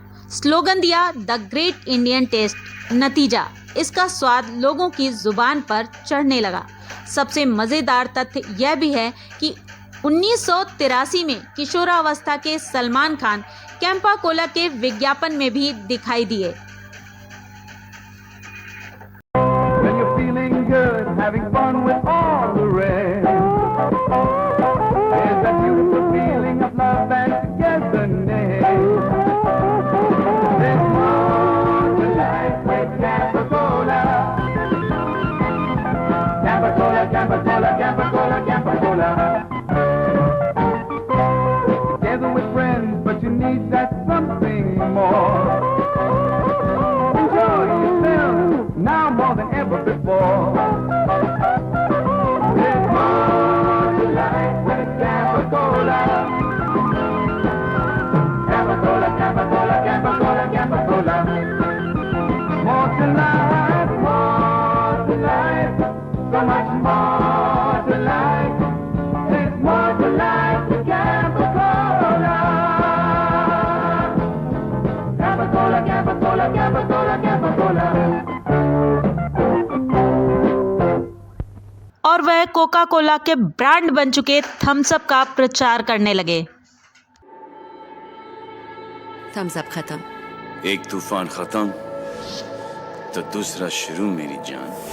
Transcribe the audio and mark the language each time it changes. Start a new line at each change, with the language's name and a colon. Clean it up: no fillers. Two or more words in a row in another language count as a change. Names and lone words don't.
Hindi: स्लोगन दिया
English: The Great Indian Taste.
Hindi: नतीजा, इसका स्वाद लोगों की जुबान पर चढ़ने लगा। सबसे मज़ेदार तथ्य यह भी है कि 1983 में किशोरावस्था के सलमान खान कैंपा कोला के विज्ञापन में भी दिखाई दिए।
English: When you're feeling good, having fun with all the rest, there's that beautiful feeling of love and togetherness. There's more to life with Campa Cola. Campa Cola, Campa Cola, Campa Cola, Campa Cola. Together with friends, but you need that something more. Enjoy yourself now more than ever before. There's more to life with Campa Cola. Campa Cola, Campa Cola, Campa Cola, Campa Cola. More to life, so much more to life. There's more to life with Campa Cola. Campa Cola, Campa Cola, Campa Cola, Campa Cola.
Hindi: और वह कोका कोला के ब्रांड बन चुके थम्स अप का प्रचार करने लगे। थम्स अप खत्म। एक तूफान खत्म तो दूसरा शुरू मेरी जान।